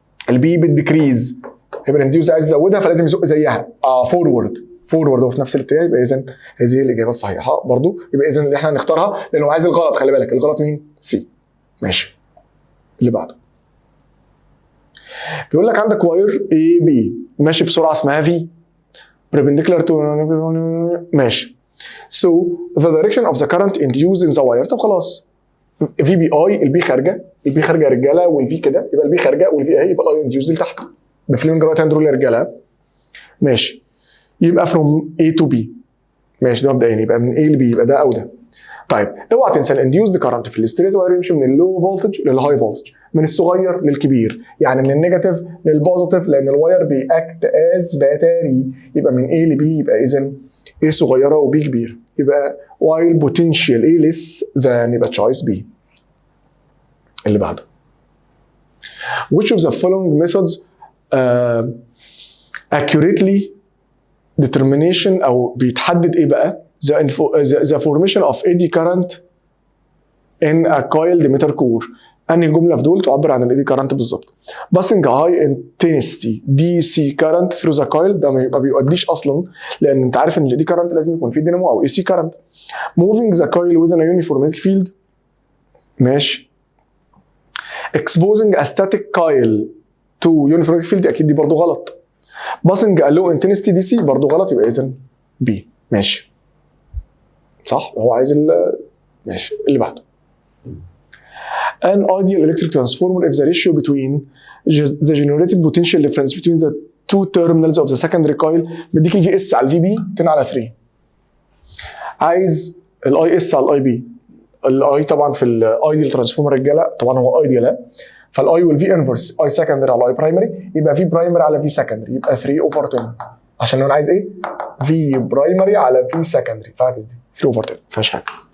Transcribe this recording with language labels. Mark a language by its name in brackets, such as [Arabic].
[Arabic] البي بتديكريز يبقى الانديوز عايز يزودها فلازم يزق زيها فورورد وفي نفس الاتجاه، يبقى اذا هذه الاجابه الصحيحه برضو. يبقى اذا اللي احنا هنختارها لانه عايز الغلط. خلي بالك الغلط مين؟ سي. ماشي، اللي بعده بيقول لك عندك واير اي بي ماشي بسرعه اسمها في perpendicular to ماشي. [English] So the direction of the current induced in the wire. [Arabic] طب خلاص في بي اي، البي خارجه يا رجاله، والفي كده يبقى البي خارجه والفي اهي، يبقى الاي induced لتحت بفليمنج رايت هاند رول يا رجاله. ماشي، يبقى [English] from A to B. [Arabic] ماشي ده مبدئيا يبقى من A ل B، يبقى ده او ده. طيب اوعى تنسى الانديوسد كارنت في الستريت واير يمشي من اللو فولتج للهاي فولتج، من الصغير للكبير، يعني من النيجاتيف للبوزيتيف، لان الواير بيأكت از باتري. يبقى من A ل B، يبقى اذا A صغيره وB كبير، يبقى [English] while potential A less than، [Arabic] يبقى choice B. [English] اللي بعده which of the following methods accurately determination او بيتحدد ايه بقى the formation of eddy current in a coiled emitter core. [Arabic] انهي جمله في دول تعبر عن الايدي كارنت بالظبط؟ [English] passing high intensity DC current through the coil، [Arabic] ده ما بيؤديش اصلا، لان انت عارف ان الايدي كارنت لازم يكون فيه دينامو او AC current. [English] moving the coil within a uniform magnetic field، ماشي. exposing a static coil to uniform magnetic field، [Arabic] اكيد دي برضه غلط. [English] passing a low intensity DC [Arabic] برضه غلط، يبقى اذا [English] B. [Arabic] ماشي صح، هو عايز ماشي. [English] اللي بعده an ideal electric transformer if the ratio between the generated potential difference between the two terminals of the secondary coil، [Arabic] بديك الفي اس على الفي بي [English] 10 على 3. [Arabic] عايز الاي اس على الاي بي. الاي طبعا في الايديال ترانسفورمر رجاله طبعا هو ايديال، فالاي والفي انفرس اي سكندري على اي برايمري، يبقى في برايمري على في سكندري، يبقى 3 اوفر 10. عشان انا عايز ايه؟ في برايمري على في سكندري، فاكس دي 3 اوفر 10 ما فيهاش حاجه.